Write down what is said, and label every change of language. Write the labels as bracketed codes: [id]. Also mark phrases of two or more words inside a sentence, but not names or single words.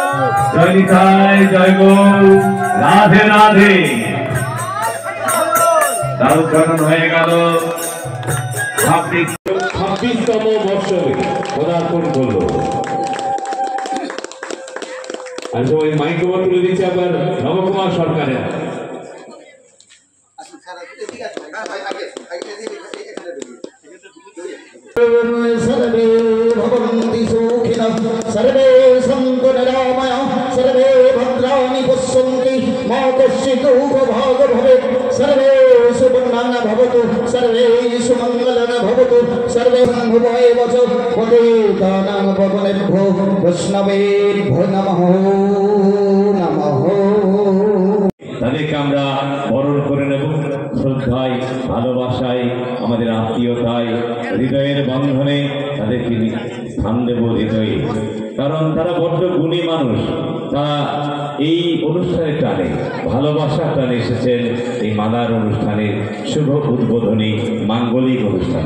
[bn] জয় নিতাই জয় গৌর, রাধে রাধে। তার উদ্ঘাটন হয়ে গেল 26তম বর্ষে পদার্পণ করলো। আর সবাই মাইক্রোফোন তুলে দিচ্ছে আবার নবকুমার সরকারের। [sa] सर्वे भवन्ति सुखिनः सर्वे सन्तु निरामयाः सर्वे भद्राणि पश्यन्ति मा कश्चित् दुःखभाग् भवेत् सर्वे सुवर्णान् भवतु सर्वे सुमङ्गलान् भवतु सर्वे भवेव च पतितानां पावनेभ्यो वैष्णवेभ्यो नमः नमः। [bn] তাদেরকে আমরা বরণ করে নেব শ্রদ্ধায়, ভালোবাসায়, আমাদের আত্মীয়তায়, হৃদয়ের বন্ধনে তাদেরকে স্থান দেব হৃদয়ে। কারণ তারা বড্ড গুণী মানুষ, তারা এই অনুষ্ঠানের টানে, ভালোবাসার টানে এসেছেন এই মাদার অনুষ্ঠানের শুভ উদ্বোধনী মাঙ্গলিক অনুষ্ঠানে।